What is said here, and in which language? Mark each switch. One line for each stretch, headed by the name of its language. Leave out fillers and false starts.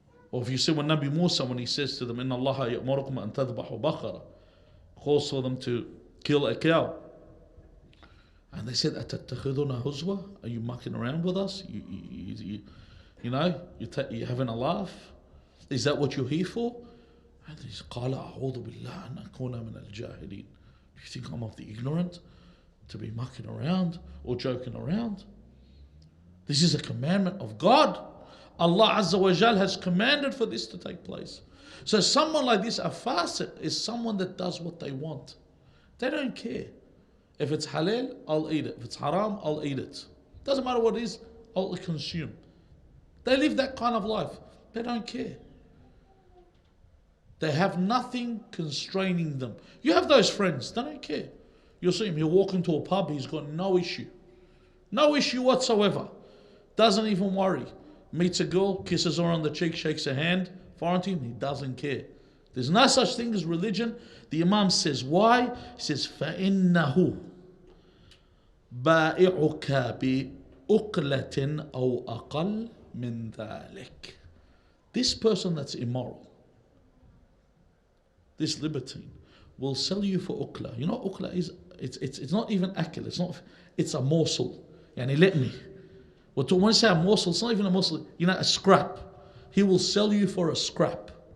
English: Or if you see when Nabi Musa, when he says to them,
Arabic: Inna Allah ya'murukum an tadhbahu baqara,
English: calls for them to kill a cow. And they said,
Arabic: Atattakhiduna huzwa?
English: Are you mucking around with us? You having a laugh? Is that what you're here for? And he said,
Arabic: قال أعوذ بالله أن أكون من الجاهلين.
English: Do you think I'm of the ignorant to be mucking around or joking around? This is a commandment of God. Allah Azza wa Jal has commanded for this to take place. So someone like this, a fasiq, is someone that does what they want. They don't care. If it's halal, I'll eat it. If it's haram, I'll eat it. Doesn't matter what it is, I'll consume. They live that kind of life. They don't care. They have nothing constraining them. You have those friends, they don't care. You'll see him, he'll walk into a pub, he's got no issue. No issue whatsoever. Doesn't even worry. Meets a girl, kisses her on the cheek, shakes her hand, foreign to him, he doesn't care. There's no such thing as religion. The Imam says, why? He says,
Arabic: فَإِنَّهُ بَائِعُكَ بِأُقْلَةٍ أَوْ أَقَلْ مِنْ ذَلِكَ.
English: This person that's immoral, this libertine, will sell you for uqla. You know what uqla is? It's not even akil. It's a morsel. Yani let me. When I say a morsel, it's not even a morsel. A scrap. He will sell you for a scrap.